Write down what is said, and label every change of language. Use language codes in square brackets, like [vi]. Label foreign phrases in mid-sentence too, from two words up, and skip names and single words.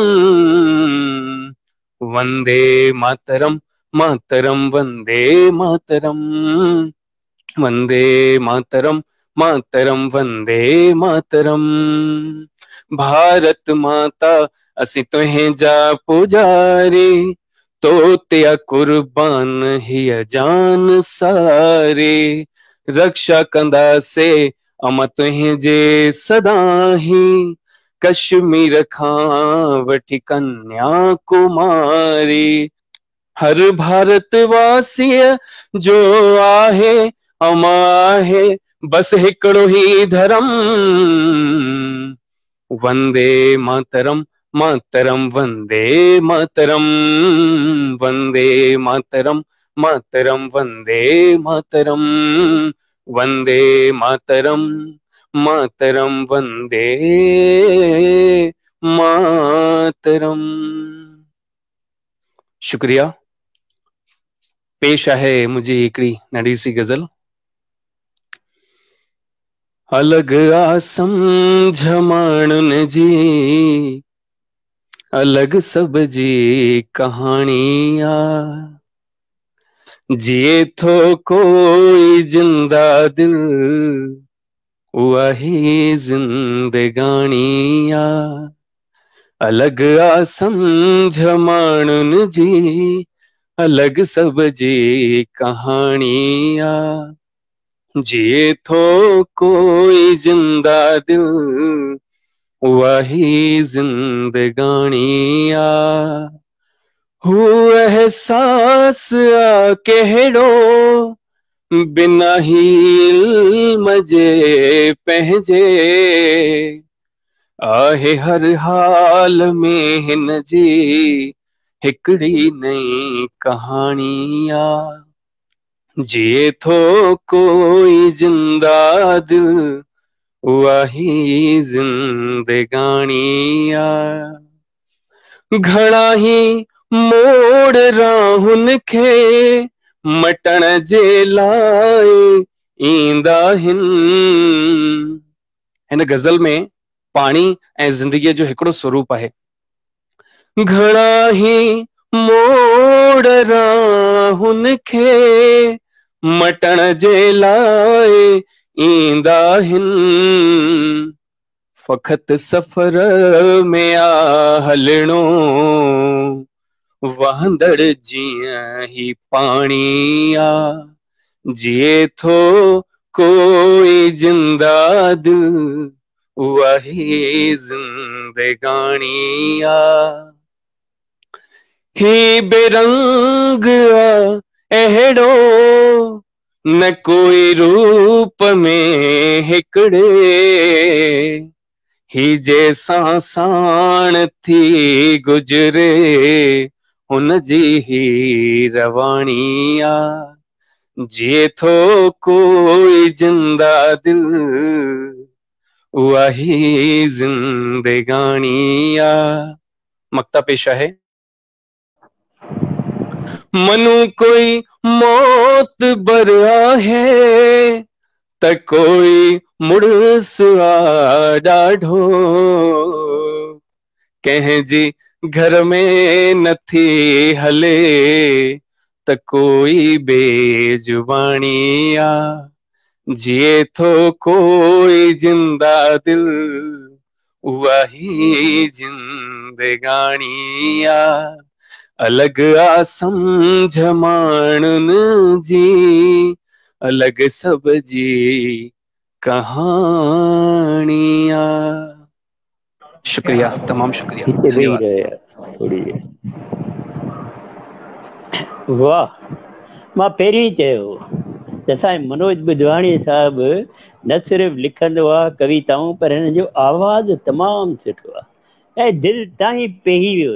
[sa] वंदे मातरम मातरम वंदे मातरम वंदे मातरम मातरम वंदे मातरम [sd] भारत माता असी तुहें जा पुजारी तो त्या कुर्बान हिय जान सारे रक्षा कंदा से अम तुहिंजे सदा ही कश्मीर खां वठी कन्याकुमारी हर भारतवासी जो आहे अमा आहे बस हिकड़ो ही धर्म [sa] वंदे मातरम मातरम वंदे मातरम वंदे मातरम मातरम वंदे मातरम वंदे मातरम मातरम वंदे [sd] मातरम शुक्रिया पेश आहे मुझी हिकड़ी नंढी सी गज़ल अलग आ समझ माण्हुनि जी अलग सब जी कहानी आ जिए थो कोई जिंदा दिल उहा ही जिंदगानी आ अलग आ समझ माण्हुनि जी अलग सब जी कहानी आ जिए थो कोई जिंदा दिल वही जिंदगानी आ हू एहसास आ कहिड़ो बिना ही इल्म जे पंहिंजे आहे हर हाल में हिन जी हिकड़ी नई कहानी आ। जिए थो कोई जिंदा दिल वही जिंदगानी आ। घणा ही मोड़ राहुन खे मटण जे लाइ ईंदा आहिनि। हिन गज़ल में पाणी ऐं ज़िंदगीअ जो हिकिड़ो स्वरूप आहे। घणा ही मोड़ राहुन खे मटण जे लाइ ईंदा आहिनि। फ़क़त सफ़र में आ हलणो वहंदड़ जीअं ही पाणी आ। जिए थो कोई जिंदा दिल वही जिंदगानी आ। ही बेरंग आ अहिड़ो न कोई रूप में हिकड़े ही जैसां साण थी गुजरे हुन जी ही रवानी आ। जिए थो कोई जिंदा दिल वही जिंदगानी आ। मक्ता पेश आहे। मनु कोई मौत बर आहे त कोई मुड़स आ ॾाढो कंहिंजी घर में नथी हले त कोई बेजुबानी आ। जिए थो कोई जिंदा दिल वही जिंदगानी आ। अलग आ समझ माण्हुनि जी अलग सब जी कहानी आ। शुक्रिया, तमाम शुक्रिया, हिते वेही धन्यवाद। रहियो थोड़ी देर। वाह, मां पहिरीं चयो त असांजे मनोज बुधवाणी साहिबु न सिर्फ़ु लिखंदो आहे कविताऊं, पर हिन जो आवाज़ तमामु सुठो आहे ऐं दिलि ताईं पेही वियो।